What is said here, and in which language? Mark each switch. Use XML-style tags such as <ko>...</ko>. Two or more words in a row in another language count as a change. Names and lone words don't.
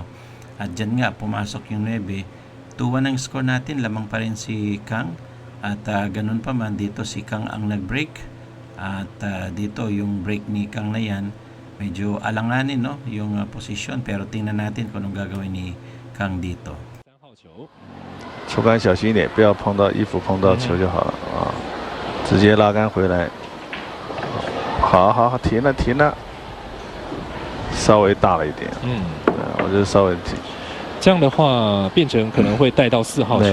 <tl>At dyan nga pumasok yung 9. 2-1 ang score natin, lamang pa rin si Kang. At ganun pa man, dito si Kang ang nag-break. At dito yung break ni Kang na yan, medyo alanganin, no, yung posisyon. Pero tingnan natin kung anong gagawin ni Kang dito.</tl> <zh>3 号球，出杆小心一点，不要碰到衣服，碰到球就好了啊。直接拉杆回来。好好好，停了停了，稍微大了一点。我觉得稍微停。这样的话变成可能会带到4号球。</zh>